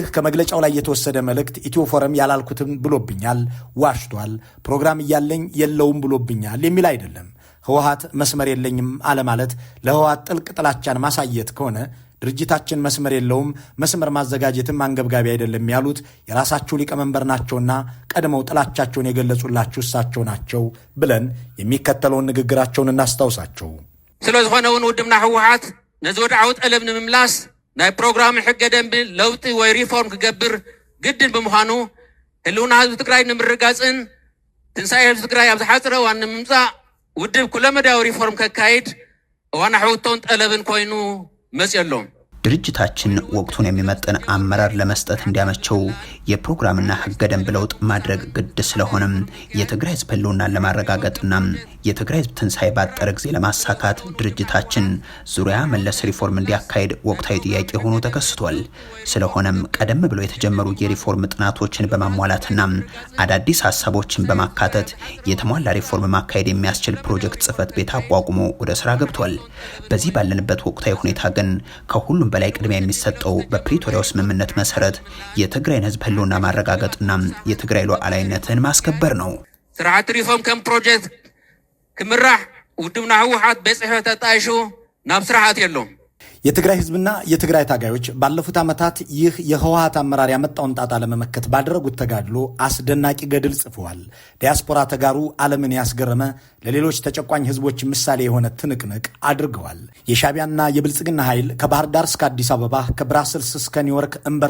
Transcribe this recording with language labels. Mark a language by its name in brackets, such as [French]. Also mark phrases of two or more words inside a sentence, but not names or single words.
[Amharic] ከመግለጫው ላይ የተወሰደ መልእክት ኢትዮፎረም ያላልኩትም ብሎብኛል፣ ዋሽቷል፣ ፕሮግራም እያለኝ የለውም ብሎብኛል የሚል አይደለም። ህወሓት መስመር የለኝም አለማለት ለህወሓት ጥልቅ ጥላቻን ማሳየት ከሆነ ድርጅታችን መስመር የለውም፣ መስመር ማዘጋጀትም አንገብጋቢ አይደለም ያሉት የራሳቸው ሊቀመንበር ናቸውና ቀድመው ጥላቻቸውን የገለጹላችሁ እሳቸው ናቸው ብለን የሚከተለውን ንግግራቸውን እናስታውሳቸው። [Tigrinya] ስለዝኾነውን ውድምና ህወሓት ነዚ ወድዓዊ ጠለብ ንምምላስ ናይ ፕሮግራም ሕገ ደንቢ ለውጢ ወይ ሪፎርም ክገብር ግድን ብምዃኑ ህልውና ህዝቢ ትግራይ ንምርጋፅን ትንሳኤ ህዝቢ ትግራይ ኣብ ዝሓፅረ እዋን ንምምፃእ ውድብ ኩለ መዳዊ ሪፎርም ከካይድ እዋና ሕውቶን ጠለብን ኮይኑ መጽየሎም። [Amharic] ድርጅታችን ወቅቱን የሚመጥን አመራር ለመስጠት እንዲያመቸው የፕሮግራምና ህገ ደንብ ለውጥ ማድረግ ግድ ስለሆነም የትግራይ ህዝብ ህልውናን ለማረጋገጥና የትግራይ ህዝብ ትንሳኤ ባጠረ ጊዜ ለማሳካት ድርጅታችን ዙሪያ መለስ ሪፎርም እንዲያካሄድ ወቅታዊ ጥያቄ ሆኖ ተከስቷል። ስለሆነም ቀደም ብሎ የተጀመሩ የሪፎርም ጥናቶችን በማሟላትና አዳዲስ ሀሳቦችን በማካተት የተሟላ ሪፎርም ማካሄድ የሚያስችል ፕሮጀክት ጽህፈት ቤት አቋቁሞ ወደ ስራ ገብቷል። በዚህ ባለንበት ወቅታዊ ሁኔታ ግን ከሁሉም በላይ ቅድሚያ የሚሰጠው በፕሪቶሪያው ስምምነት መሰረት የትግራይን ህዝብ ህልውና ማረጋገጥና የትግራይ ሉዓላዊነትን ማስከበር ነው። [Tigrinya] ስርዓት ሪፎርም ከም ፕሮጀክት ክምራሕ ውድብና ህወሓት በጽሕፈት ተጣይሹ ናብ ስርዓት የሎም። [Amharic] የትግራይ ህዝብና የትግራይ ታጋዮች ባለፉት ዓመታት ይህ የህወሓት አመራር ያመጣውን ጣጣ ለመመከት ባደረጉት ተጋድሎ አስደናቂ ገድል ጽፈዋል። ዲያስፖራ ተጋሩ ዓለምን ያስገረመ ለሌሎች ተጨቋኝ ህዝቦች ምሳሌ የሆነ ትንቅንቅ አድርገዋል። የሻቢያና የብልጽግና ኃይል ከባህር ዳር እስከ አዲስ አበባ ከብራስልስ እስከ ኒውዮርክ እምበር